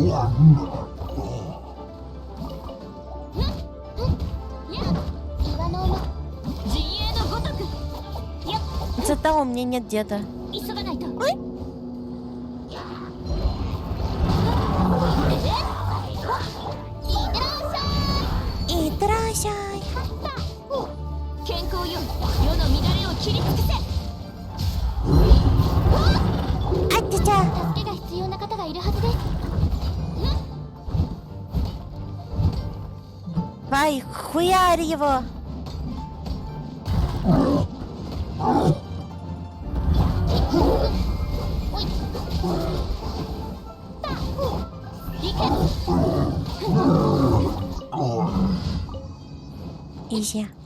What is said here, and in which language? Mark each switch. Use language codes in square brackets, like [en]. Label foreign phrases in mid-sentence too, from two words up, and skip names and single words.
[ru] Из-за того у меня нет деда. Ой. И дрожай. А-тя-тя. Давай, хуярь его. Изи.